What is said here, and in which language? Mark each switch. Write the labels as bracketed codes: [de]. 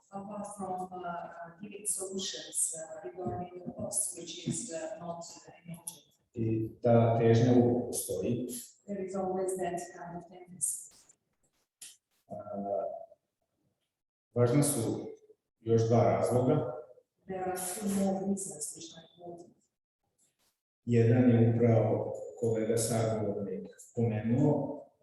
[en] Apart from giving solutions regarding the cost, which is not immediate. [bs] I ta težnja uvijek postoji. [en] There is always that kind of tendency. [bs] Važna su još dva razloga. [en] There are two more reasons which are important. [bs] Jedan je upravo kolega sagovornik pomenuo.